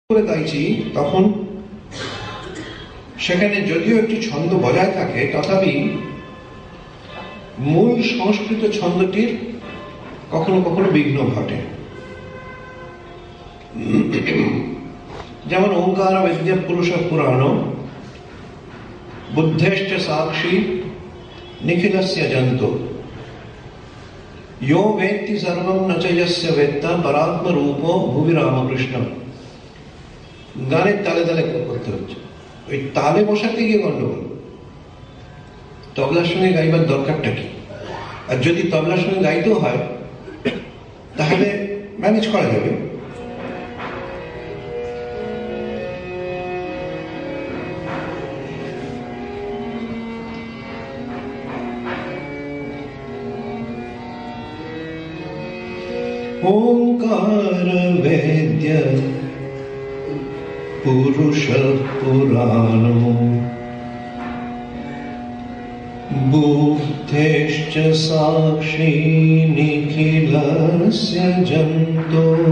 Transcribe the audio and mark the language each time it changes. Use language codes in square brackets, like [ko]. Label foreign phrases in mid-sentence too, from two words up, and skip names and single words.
[bn] করে গাইছি তখন সেখানে যদিও একটি ছন্দ বজায় থাকে, তথাপি মূল সংস্কৃত ছন্দটির কখনো কখনো বিঘ্ন ঘটে। [sa] যেমন ওঙ্কার বিদ্য পুরুষ পুরাণ বুদ্ধেশ্চ সাক্ষী নিখিলস্য জন্তু यो वेत्ति सर्वं न च यस्य वेत्ता परात्म रूपो भुवि रामकृष्ण। [bn] গানের তালে তালে করতে হচ্ছে, ওই তালে বসাতে গিয়ে গন্ডগোল। তবলার সঙ্গে গাইবার দরকারটা কি? আর যদি তবলার সঙ্গে গাইতেও হয় তাহলে ম্যানেজ করা যাবে। [sa] ओंकार वेद्य पुरुष पुराणो बुद्धेश्च साक्षी निखिलस्य जन्तो